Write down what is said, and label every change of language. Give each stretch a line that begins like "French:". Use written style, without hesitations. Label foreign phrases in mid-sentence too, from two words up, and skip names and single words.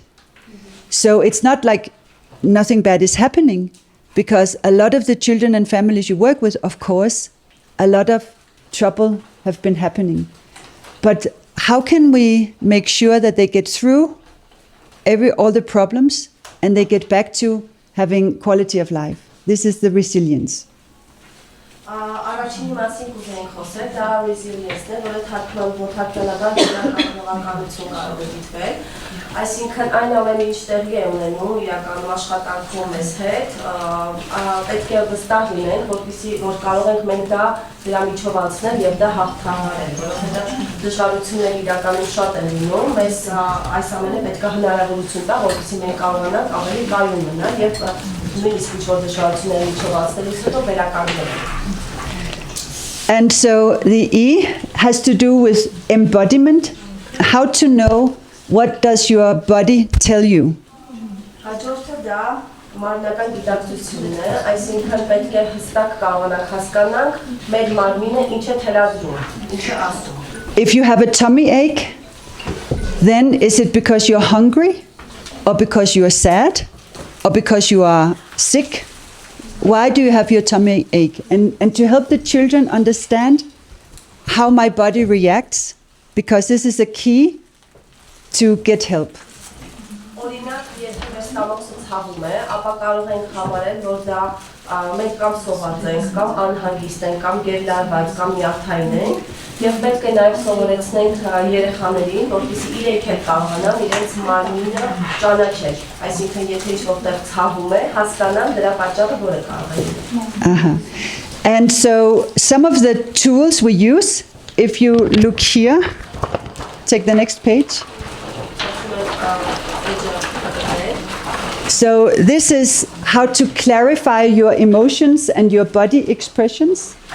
English: So it's not like nothing bad is happening, because a lot of the children and families you work with, of course, a lot of trouble have been happening. But how can we make sure that they get through all the problems and they get back to having quality of life? This is the resilience.
Armenian: Առաջին մասին կուզենք խոսել, դա resilience-ն է, որը թարգմանական կիրականություն կարող է դիտվել։ Այսինքն այն ամենը ինչ տեղի է ունենում իրականում աշխատանքում մեզ հետ, պետք է վստահ լինենք, որ կարող ենք մենք դա դրա միջով անցնել եւ դա հաղթահարել, որովհետեւ դժվարությունները իրականում շատ են լինում, մեզ այս ամենը պետք է հնարավորություն տա, որպեսզի մենք կարողանանք ավելի կայուն մնալ եւ նույնիսկ ինչ որ դժվարությունների միջով անցնելուց հետո վերականգնել։
English: And so the E has to do with embodiment, how to know what does your body tell you.
Armenian: Հաջորդը դա մարմնական գիտակցությունն է, այսինքն պետք է հստակ կարողանանք հասկանանք մեր մարմինը ինչ է թելադրում, ինչ է ասում։
English: If you have a tummy ache, then is it because you're hungry, or because you are sad, or because you are sick? Why do you have your tummy ache? And to help the children understand how my body reacts, because this is a key to get help.
Armenian: Օրինակ, եթե մեր ստամոքսը ցավում է, ապա կարող ենք համարել, որ դա մենք կամ սոված ենք, կամ անհանգիստ ենք, կամ գերլարված, կամ նյարդային ենք, եւ պետք է նաեւ սովորեցնենք երեխաներին, որպեսզի իրենք էլ կարողանան իրենց մարմինը ճանաչել, այսինքն եթե ինչ-որտեղ ցավում է, հասկանան դրա պատճառը որը կարող է լինել։
English: And so some of the tools we use, if you look here, take the next page. So this is how to clarify your emotions and your body expressions.